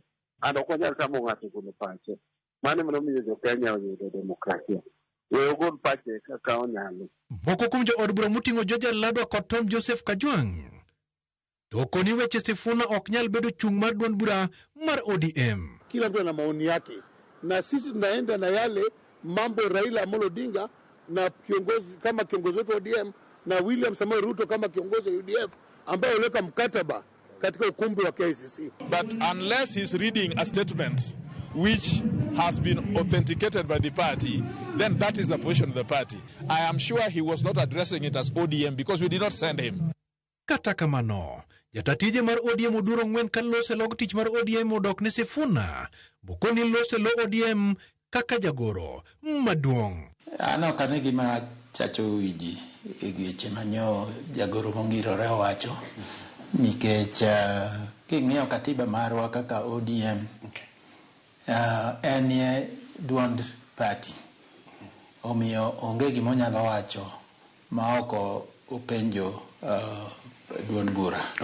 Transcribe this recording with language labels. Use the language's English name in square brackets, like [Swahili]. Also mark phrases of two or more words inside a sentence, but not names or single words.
[Luo (Kenya and Tanzania)] An ok wanyal tamo ng'ato golo pache. Mano mondo miyo jo Kenya oyudo demokrasia. We ogol pache kaka onyalo. Moko kuom jo od bura moting'o George Ladwa kod Tom Joseph Kajwang'. To koni weche Sifuna ok nyal bedo chung' mar duond bura mar ODM. [Swahili] Kila mtu ana maoni yake. Na sisi tunaenda na yale mambo Raila Amolo Odinga na kiongozi kama kiongozi wetu ODM na William Samoei Ruto kama kiongozi UDF ambaye uleka mkataba katika ukumbi wa KICC. [English] But unless he's reading a statement which has been authenticated by the party, then that is the position of the party. I am sure he was not addressing it as ODM because we did not send him. [Luo (Kenya and Tanzania)] Kata kamano, jatatije mar ODM oduro ng'wen ka lose log tich mar ODM odok ne Sifuna, bokoni lose lo ODM kaka jagoro maduong'. Ano kane gima chacho wiji egeche manyo jagoro mongirore owacho nikech king'iyo katiba marwa kaka ODM en ye duond party omiyo onge gima onyalo wacho ma oko openjo duond bura.